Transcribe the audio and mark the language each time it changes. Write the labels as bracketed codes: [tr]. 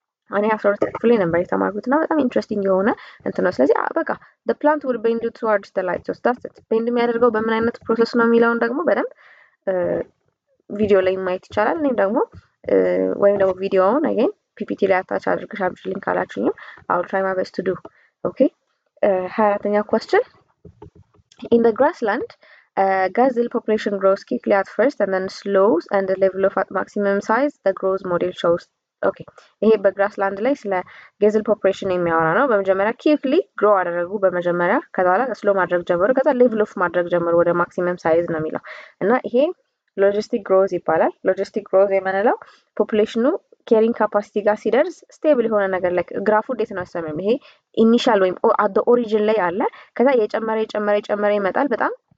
[am] እኔ 12 ክፍል ላይ ነበር የተማርኩት እና በጣም ኢንትረስቲንግ የሆነ እንትን ነው። ስለዚህ በቃ [en] the plant would bend towards the light source. that's it. [am] ቤንድ የሚያደርገው በምን አይነት ፕሮሰስ ነው የሚለውን ደግሞ በደንብ ቪዲዮ ላይ ማየት ይቻላል። እኔም ደግሞ ወይም ደግሞ ቪዲዮውን አገኝ ፒፒቲ ላይ አታች አድርገሽ አብሽልኝ ካላችሁኝም [en] I will try my best to do. okay, [am] 24ኛ [en] question. in the grassland gazelle population grows quickly at first and then slows and the level of at maximum size the growth model shows. [am] ኦኬ ይሄ በግራስላንድ ላይ ስለ ጌዝል ፖፑሌሽን የሚያወራ ነው። በመጀመሪያ ኪክሊ ግሮ አደረጉ በመጀመሪያ ከዛ በኋላ ስሎ ማድረግ ጀመሩ ከዛ ሌቭል ኦፍ ማድረግ ጀመሩ ወደ ማክሲመም ሳይዝ ነው የሚለው እና ይሄ ሎጂስቲክ ግሮዝ ይባላል። ሎጂስቲክ ግሮዝ የምንለው ፖፑሌሽኑ ኬሪንግ ካፓሲቲ ጋር ሲደርስ ስቴብል የሆነ ነገር ላይ ግራፉ እንዴት ነው ያሰመም ይሄ ኢኒሻል ወይም አት ዘ ኦሪጂን ላይ አለ ከዛ የጨመረ ይመጣል በጣም